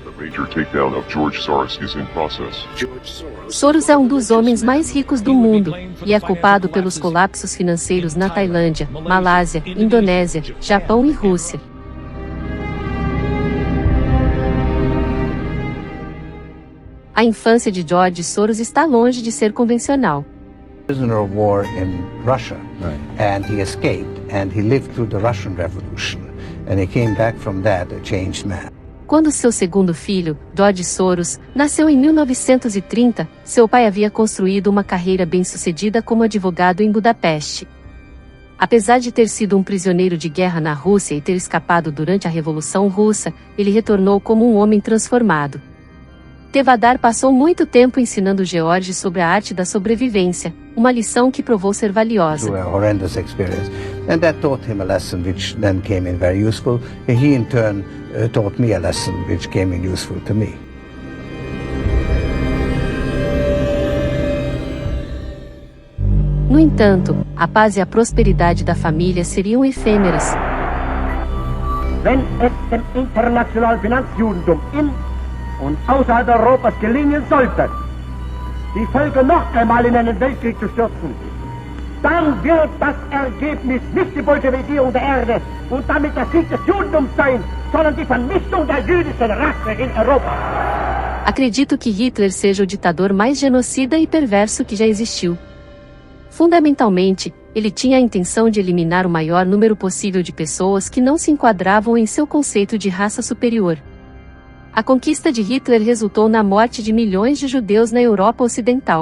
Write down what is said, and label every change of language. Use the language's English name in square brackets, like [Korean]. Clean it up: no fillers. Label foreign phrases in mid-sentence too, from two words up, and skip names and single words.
[Portuguese] Soros é um dos homens mais ricos do mundo e é culpado pelos colapsos financeiros na Tailândia, Malásia, Indonésia, Japão e Rússia. A infância de George Soros está longe de ser convencional. [English] Prisoner of war in Russia, and he escaped, and he lived through the Russian Revolution, and he came back from that a changed man. [Portuguese] Quando seu segundo filho, George Soros, nasceu em 1930, seu pai havia construído uma carreira bem-sucedida como advogado em Budapeste. Apesar de ter sido um prisioneiro de guerra na Rússia e ter escapado durante a Revolução Russa, ele retornou como um homem transformado. Tevadar passou muito tempo ensinando George sobre a arte da sobrevivência, uma lição que provou ser valiosa. [English] Through a horrendous experience, and that taught him a lesson which then came in very useful. He in turn taught me a lesson which came in useful to me. [Portuguese] No entanto, a paz e a prosperidade da família seriam efêmeras. [German] Wenn es dem internationalen Finanzjudentum in und außerhalb Europas gelingen sollte, die Völker noch einmal in einen Weltkrieg zu stürzen, dann wird das Ergebnis nicht die Bolschewisierung der Erde und damit der Sieg des Judentums sein, sondern die Vernichtung der jüdischen Rasse in Europa. [Portuguese] Acredito que Hitler seja o ditador mais genocida e perverso que já existiu. Fundamentalmente, ele tinha a intenção de eliminar o maior número possível de pessoas que não se enquadravam em seu conceito de raça superior. A conquista de Hitler resultou na morte de milhões de judeus na Europa Ocidental.